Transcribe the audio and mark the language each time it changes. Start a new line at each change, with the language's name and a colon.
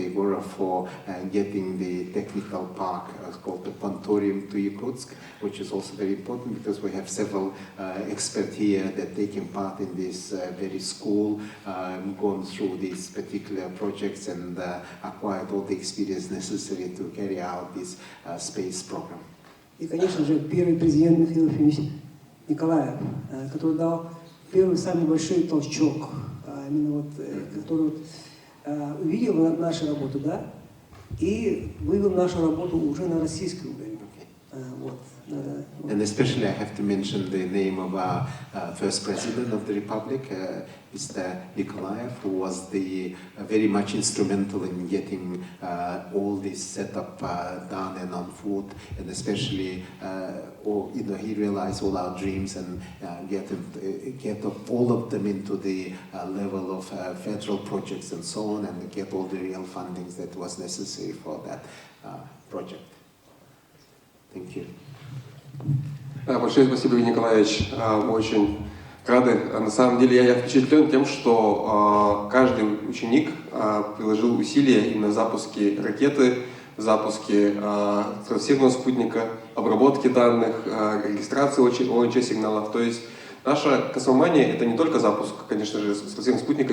English: Egorov for getting the technical park called the Pontorium to Yakutsk, which is also very important because we have several experts here that taking part in this very school, gone through these particular projects and acquired all the experience necessary to carry out this space program.
Russian: И, конечно же, первый президент Михаил Ефимович Николаев, который дал первый самый большой толчок, именно вот, который вот, увидел нашу работу, да, и вывел нашу работу уже на российский уровень. Вот.
English: And especially I have to mention the name of our first president of the Republic, Mr. Nikolaev, who was very much instrumental in getting all this setup done and on foot, and especially he realized all our dreams and get all of them into the level of federal projects and so on, and get all the real fundings that was necessary for that project. Thank you.
Russian: Да, большое спасибо, Евгений Николаевич. Мы очень рады. На самом деле я впечатлен тем, что каждый ученик приложил усилия именно в запуске ракеты, в запуске стратосферного спутника, обработке данных, регистрации ОНЧ сигналов. То есть наша космомания — это не только запуск, конечно же, стратосферного спутника.